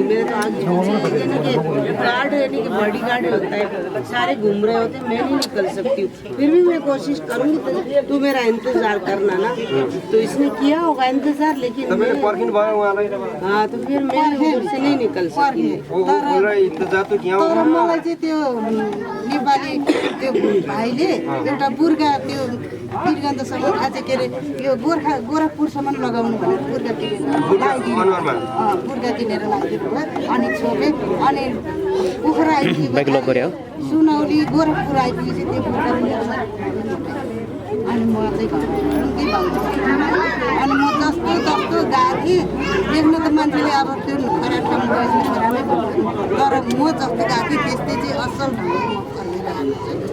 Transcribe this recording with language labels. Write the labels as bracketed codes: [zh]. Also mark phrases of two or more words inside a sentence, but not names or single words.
[hi] मेरे तो आगे पीछे यानी कि गार्ड यानी कि [en] body guard [hi] होता है, सारे घूम रहे होते हैं, मैं नहीं निकल सकती हूँ। फिर भी मैं कोशिश करूँगी, तो मेरा इंतजार करना ना। तो इसने किया होगा इंतजार, लेकिन हाँ, तो फिर मैं उधर से नहीं निकल सकती। इंतजार तो किया [ne] तर मलाई चाहिँ त्यो नेपाली त्यो भाइले एउटा बुर्खा त्यो वीरगन्धसम्म आज के अरे यो गोरखपुरसम्म लगाउनु भनेर बुर्खा किनेर लगाइदिनु भयो। अनि छोपे अनि पोखरा आइपुग्यो, सुनौली गोरखपुर आइपुगेपछि त्यो बुर्खा अनि म चाहिँ के भन्छ अनि म जस्तो गएको थिएँ देख्न त मान्छेले अब त्यो खराब काम गरेपछि खराबै भन्छ, तर म जस्तो गएको थिएँ त्यस्तै चाहिँ असल ढङ्गले म चलिरहेको छु।